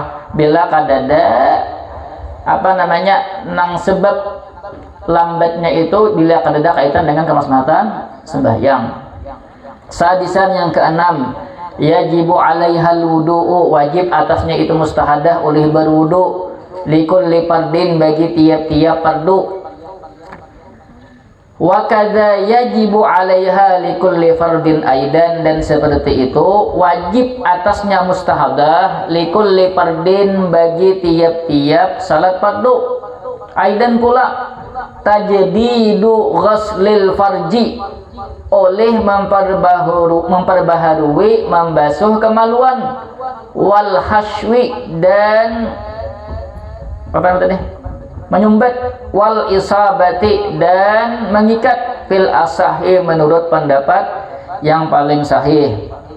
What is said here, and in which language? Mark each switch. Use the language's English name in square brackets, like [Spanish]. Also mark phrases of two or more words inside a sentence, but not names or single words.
[Banjar] Bila kadada apa namanya nang sebab lambatnya itu bila kadada kaitan dengan kemaslahatan sembahyang. Sadisan yang keenam, [Arabic] يجب عليها الوضوء, [Banjar] wajib atasnya itu mustahadah oleh berwudu, [Arabic] لكل فرض [Banjar] bagi tiap-tiap fardu. [Arabic] وكذا يجب عليها لكل فرض أيضا, [Banjar] dan seperti itu wajib atasnya mustahadah [Arabic] لكل فرض [Banjar] bagi tiap-tiap salat fardu. Aidan pula [Arabic] تجديد غسل الفرج, [Banjar] oleh memperbaharui membasuh kemaluan, [Arabic] والحشو, [Banjar] dan apa tadi menyumbat, [Arabic] والعصابة, [Banjar] dan mengikat, [Arabic] في الأصح [Banjar] menurut pendapat yang paling sahih.